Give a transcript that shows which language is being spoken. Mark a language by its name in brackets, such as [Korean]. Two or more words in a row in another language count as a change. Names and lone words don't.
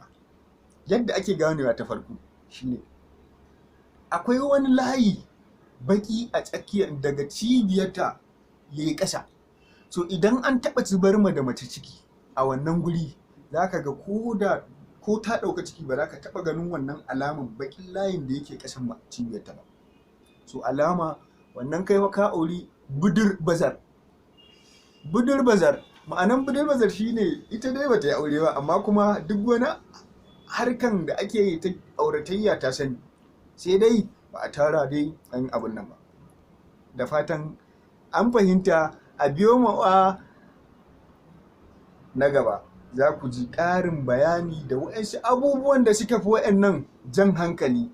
[Hausa] Yadda ake ganewa ta farko shine akwai wani layi baki a tsakiyar daga cibiyarta yayi ƙasa. So idan an taɓa zubar ma da mace ciki a wannan guri, za ka ga ko ta ɗauka ciki ba za ka taɓa ganin wannan alaman baƙin layin da yake ƙasan cibiyarta ba. So alama wannan kai ka auri budur bazar. Budur bazar, ma'anan budur bazar shine ita dai bata yi aure ba, amma kuma duk wani harkan da ake yi ta auratayya ta sani, sai dai ba a tara dai an yi abun nan ba. Da fatan an fahimta. A biyo mawa na gaba za ku ji ƙarin bayani da waɗansu abubuwan da suka fi waɗannan jan hankali.